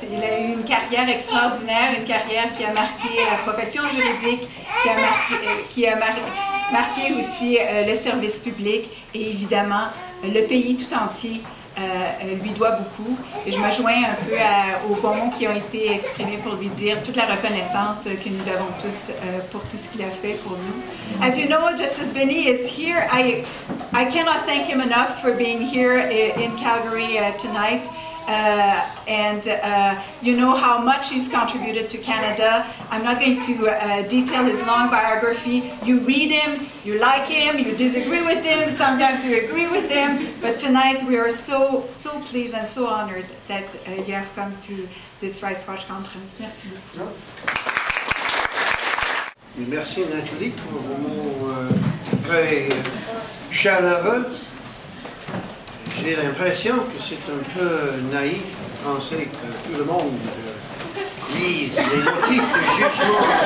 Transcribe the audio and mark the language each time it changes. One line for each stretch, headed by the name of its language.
French: Il a eu une carrière extraordinaire, une carrière qui a marqué la profession juridique, qui a marqué aussi le service public et évidemment le pays tout entier. Lui doit beaucoup et je me joins un peu aux bons mots qui ont été exprimés pour lui dire toute la reconnaissance que nous avons tous pour tout ce qu'il a fait pour nous.
English: As you know, Justice Binnie is here. I cannot thank him enough for being here in Calgary tonight. You know how much he's contributed to Canada. I'm not going to detail his long biography. You read him, you like him, you disagree with him, sometimes you agree with him, but tonight we are so pleased and so honored that you have come to this RightsWatch conference.
French: Merci beaucoup. Merci Nathalie pour vos mots très chaleureux. J'ai l'impression que c'est un peu naïf de penser que tout le monde lise les motifs de jugement.